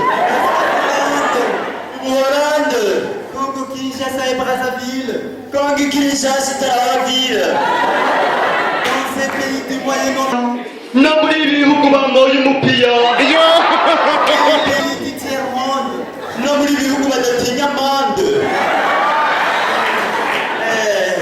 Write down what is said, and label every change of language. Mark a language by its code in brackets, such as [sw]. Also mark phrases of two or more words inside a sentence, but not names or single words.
[fr] Hollande, Congo Kinshasa et Brazzaville, Congo Kinshasa et Brazzaville. Dans ces pays du Moyen-Orient, [rw] na muri bihugu bambaye umupira, [fr] pays du tiers-monde, [rw] na muri bihugu badatinya amande.